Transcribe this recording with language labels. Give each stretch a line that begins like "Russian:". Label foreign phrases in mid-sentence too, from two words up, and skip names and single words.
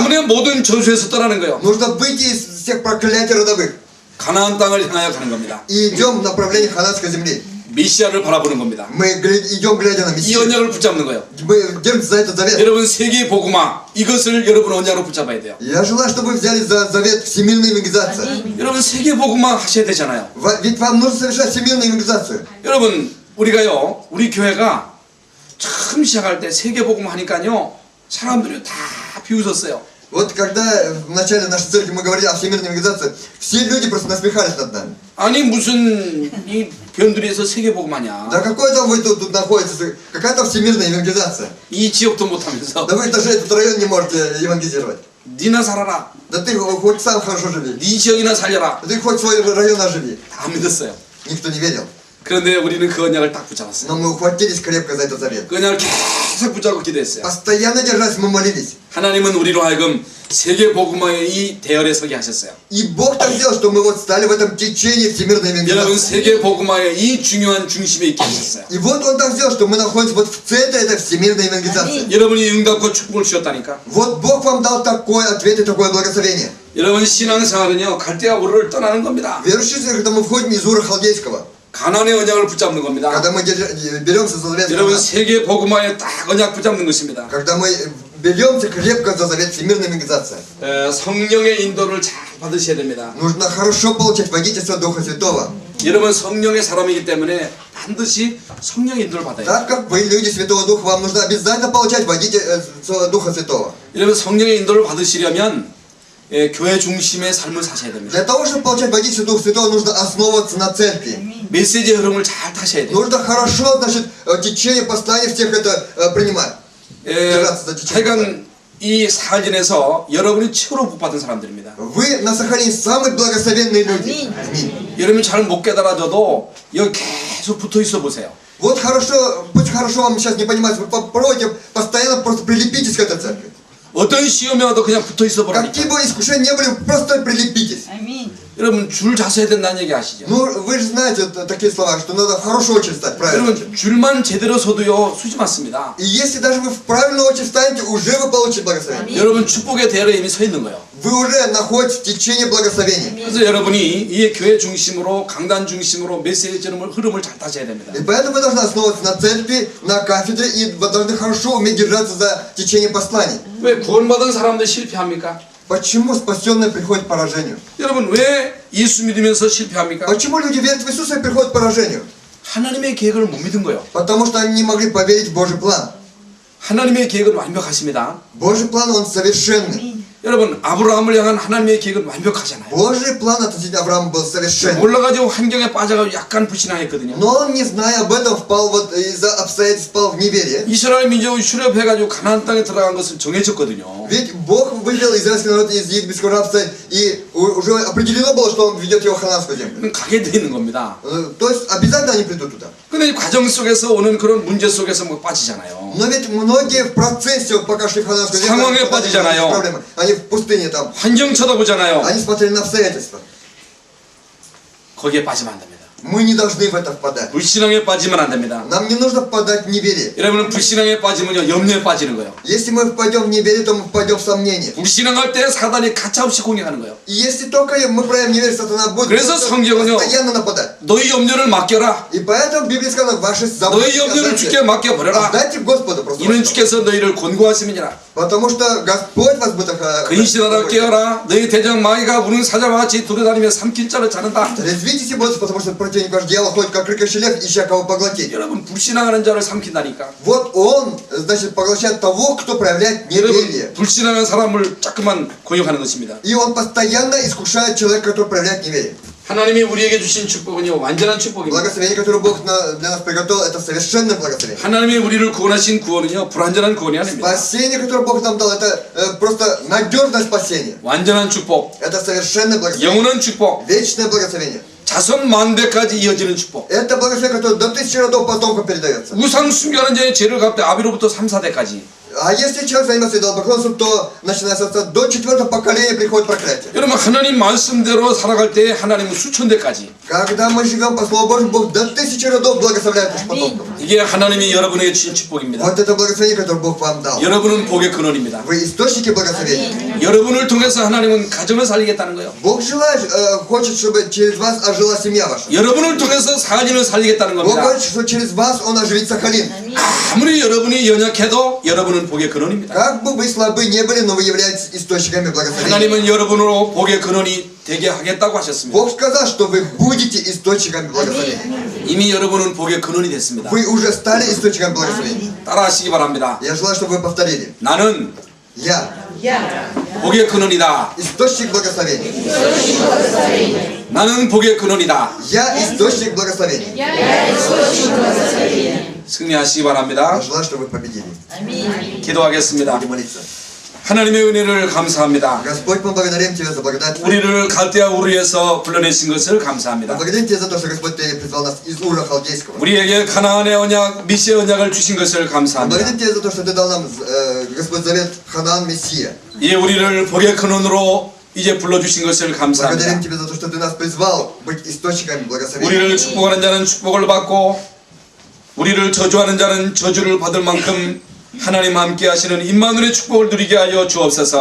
Korean: 가문의 모든 저주에서 떠나는 거예요.
Russian: Нужно выйти из всех проклятий родовых.
Korean: 가나안 땅을 향하여 가는 겁니다.
Russian: И идем в направлении Хананской земли.
Korean: 메시아를 바라보는 겁니다.
Russian: Мы идем, глядя на
Korean: 이
Russian: Мессию.
Korean: 언약을 붙잡는 거예요.
Russian: Мы держимся за этот завет.
Korean: 여러분 세계 복음화 이것을 여러분 언약으로 붙잡아야 돼요.
Russian: Я желаю, чтобы вы взяли за завет всемирной евангелизации.
Korean: 여러분 세계 복음화 하셔야 되잖아요.
Russian: Ведь вам нужно совершать всемирную евангелизацию.
Korean: 여러분 우리가요 우리 교회가 처음 시작할 때 세계 복음화 하니까요 사람들이 다 비웃었어요.
Russian: Вот когда в начале нашей церкви мы говорили о всемирной евангелизации, все люди просто насмехались над нами.
Korean: 아니 무슨 이 변두리에서 세계 복음하냐?
Russian: Да какой там вы тут находитесь? Какая там всемирная евангелизация?
Korean: 이 지역도 못하면서
Russian: Да вы даже этот район не можете евангелизировать.
Korean: 니나 살아라.
Russian: Да ты хоть сам хорошо живи.
Korean: 네 지역이나 살려라.
Russian: Да ты хоть свой район оживи.
Korean: 다 믿었어요.
Russian: Никто не верил.
Korean: 그런데 우리는 그 언약을 딱 붙잡았어요.
Russian: Но мы ухватились крепко за этот завет.
Korean: 그 언약을 계속 붙잡고 기도했어요.
Russian: Постоянно держась, мы молились.
Korean: 하나님은 우리로 하여금 세계 복음화의 이 대열에 서게 하셨어요.
Russian: И Бог так сделал, что мы вот стали в этом течении всемирной
Korean: 여러분
Russian: евангелизации.
Korean: 세계 복음화의 이 중요한 중심에 있게 하셨어요.
Russian: И вот Он так сделал, что мы находимся вот в центре этой всемирной евангелизации.
Korean: 여러분이 응답과 축복을 주셨다니까.
Russian: Вот Бог вам дал такой ответ и такое благословение.
Korean: 여러분 신앙생활은요 갈대아 우르를 떠나는 겁니다.
Russian: Верующие, когда мы входим из Ура Халдейского,
Korean: 가나안의 언약을 붙잡는 겁니다.
Russian: когда мы беремся за завет,
Korean: 여러분 세계 복음화에 딱 언약 붙잡는 것입니다.
Russian: когда мы беремся крепко за завет всемирной евангелизации,
Korean: 성령의 인도를 잘 받으셔야 됩니다.
Russian: нужно хорошо получать водительство Духа Святого.
Korean: 여러분 성령의 사람이기 때문에 반드시 성령의 인도를 받아야 돼요.
Russian: Так как вы люди Святого Духа, вам нужно обязательно получать водительство Духа Святого.
Korean: 여러분 성령의 인도를 받으시려면 교회 중심의 삶을 사셔야 됩니다.
Russian: Для того, чтобы получать водительство Духа Святого, нужно основываться на церкви.
Korean: 메시지의 흐름을 잘 타셔야 돼요.
Russian: Нужно хорошо, значит, течение послания всех это принимать. держаться за течение послания.
Korean: 하여간 이 사진에서 여러분이 최고로 복받은 사람들입니다.
Russian: Вы на Сахалине самые благословенные люди. Аминь.
Korean: 여러분이 잘 못 깨달아져도 여기 계속 붙어 있어 보세요.
Russian: Вот хорошо, пусть хорошо вам сейчас не понимать, вы попробуйте постоянно просто прилепитесь к этой церкви.
Korean: 어떤 시험이 와도 그냥 붙어 있어 보라니까.
Russian: Какие бы искушения не были, просто прилепитесь.
Korean: 여러분 줄 자서야 된다는 얘기 아시죠?
Russian: Ну, вы же знаете такие слова, что надо в хорошую очередь стать, правильно?
Korean: 여러분 줄만 제대로 서도요 수지 맞습니다.
Russian: И если даже вы в правильную очередь станете, уже вы получите благословение.
Korean: 여러분 축복의 대열에 이미 서 있는 거예요.
Russian: Вы уже находитесь в течение благословения.
Korean: 그래서 여러분이 이 교회 중심으로 강단 중심으로 메시지 흐름을 잘 타셔야 됩니다.
Russian: И поэтому вы должны основываться на церкви, на кафедре, и вы должны хорошо уметь держаться за течение посланий.
Korean: 왜 구원받은 사람들 실패합니까?
Russian: Почему спасенные приходят к поражению?
Korean: 여러분 왜 예수 믿으면서 실패합니까?
Russian: Почему люди верят в Иисуса и приходят к поражению?
Korean: 하나님의 계획을 못 믿은 거예요.
Russian: Потому что они не могли поверить в Божий план.
Korean: 하나님의 계획은 완벽하십니다.
Russian: Божий план, он совершенный.
Korean: 여러분 아브라함을 향한 하나님의 계획은 완벽하잖아요.
Russian: Божий план относительно Авраама был совершенный.
Korean: 몰라가지고 환경에 빠져가지고 약간 불신앙했거든요.
Russian: Но он, не зная об этом, впал вот из-за обстоятельств, впал в неверие.
Korean: 이스라엘 민족이 출애굽해가지고 가나안 땅에 들어간 것은 정해졌거든요.
Russian: Ведь Бог вывел израильский народ из египетского рабства, и уже определено было, что он ведет его в хананскую землю.
Korean: 가게 돼 있는 겁니다.
Russian: То есть обязательно они придут туда.
Korean: 근데 이 과정 속에서 오는 그런 문제 속에서 뭐 빠지잖아요.
Russian: Но ведь многие в процессе, вот пока шли в хананскую землю,
Korean: 상황에 빠지잖아요.
Russian: проблемы. Они в пустыне там,
Korean: 환경 쳐다보잖아요.
Russian: они смотрели на обстоятельства.
Korean: 거기에 빠지면 안 됩니다.
Russian: Мы не должны в это впадать.
Korean: 불신앙에 빠지면 안 됩니다.
Russian: Нам не нужно впадать в неверие.
Korean: 여러분은 불신앙에 빠지면요 염려에 빠지는 거예요.
Russian: Если мы впадем в неверие, то мы впадем в сомнение.
Korean: 불신앙할 때 사단이 가차없이 공격하는 거예요.
Russian: И если только мы проявим неверие, сатана будет
Korean: 그래서 성경은요
Russian: постоянно нападать.
Korean: 너희 염려를 맡겨라.
Russian: И поэтому в Библии сказано, ваши заботы
Korean: 너희 염려를 주께 맡겨버려라.
Russian: отдайте Господу просто.
Korean: 이는 주께서 너희를 권고하심이니라.
Russian: Потому что Господь вас будет
Korean: 근신하라 깨어라. 너희 대장 마귀가 우는 사자와 같이 돌아다니며 삼킬 자를 자른다.
Russian: Резвитесь и бойтесь, потому что противник ваш дьявол ходит как рыкающий лев, ища кого поглотить.
Korean: 여러분 불신앙하는 자를 삼킨다니까.
Russian: Вот он, значит, поглощает того, кто проявляет неверие.
Korean: 여러분 불신앙한 사람을 자꾸만 공격하는 것입니다.
Russian: И он постоянно искушает человека, который проявляет неверие.
Korean: 하나님이 우리에게 주신 축복은요 완전한 축복입니다.
Russian: Благословение, которое Бог для нас приготовил, это совершенное благословение.
Korean: 하나님이 우리를 구원하신 구원은요 불완전한 구원이 아닙니다.
Russian: Спасение, которое Бог нам дал, это просто надежное спасение.
Korean: 완전한 축복,
Russian: Это совершенное благословение.
Korean: 영원한 축복,
Russian: Вечное благословение.
Korean: 자손 만대까지 이어지는 축복.
Russian: Это благословение, которое до 1000 родов потомкам передается.
Korean: 우상 숭배하는 자의 죄를 갚되 아비로부터 3, 4대까지.
Russian: А если человек занимается идолопоклонством, то начиная до 4-го поколения приходит проклятие.
Korean: 여러분 하나님 말씀대로 살아갈 때 하나님은 수천 대까지.
Russian: Когда мы живем по Слову Божьему, Бог до 1000 родов благословляет наших потомков.
Korean: 이게 하나님이 여러분에게 주신 축복입니다.
Russian: Вот это благословение, которое Бог вам дал.
Korean: 여러분은 복의 근원입니다.
Russian: Вы источники благословения.
Korean: 여러분을 통해서 하나님은 가정을 살리겠다는 거예요.
Russian: Бог желает, хочет, чтобы через вас ожила семья ваша.
Korean: 여러분을 통해서 사진을 살리겠다는
Russian: Бог
Korean: 겁니다.
Russian: хочет, что через вас Он оживит Сахалин.
Korean: 아무리 여러분이 연약해도 여러분은 복의 근원입니다.
Russian: Как бы вы слабы не были, но вы являетесь источниками благословения.
Korean: 하나님은 여러분으로 복의 근원이 되게 하겠다고 하셨습니다.
Russian: Бог сказал, что вы будете источниками благословения.
Korean: 이미 여러분은 복의 근원이 됐습니다.
Russian: Вы уже стали источниками благословения.
Korean: 따라하시기 바랍니다.
Russian: Я желаю, чтобы вы повторили.
Korean: 나는
Russian: Я
Korean: 복의 근원이다.
Russian: источник благословения.
Korean: 나는 복의 근원이다.
Russian: Я источник благословения.
Korean: 승리하시기 바랍니다.
Russian: Я желаю, чтобы вы победили.
Korean: 기도하겠습니다.
Russian: Будем молиться.
Korean: 하나님의 은혜를 감사합니다.
Russian: Господь, мы благодарим Тебя за благодать.
Korean: 우리를 갈대아 우르에서 불러내신 것을 감사합니다.
Russian: Благодарим Тебя за то, что Господь Ты призвал нас из Ура Халдейского.
Korean: 우리에게 가나안의 언약, 미시의 언약을 주신 것을 감사합니다.
Russian: Благодарим Тебя за то, что Ты дал нам, Господь, завет Ханаан Мессия.
Korean: 예, 우리를 복의 근원으로 이제 불러주신 것을 감사합니다.
Russian: Благодарим Тебя за то, что Ты нас призвал быть источниками благословения.
Korean: 우리를 축복하는 자는 축복을 받고 우리를 저주하는 자는 저주를 받을 만큼 하나님 함께 하시는 임마누엘의 축복을 누리게 하여 주옵소서.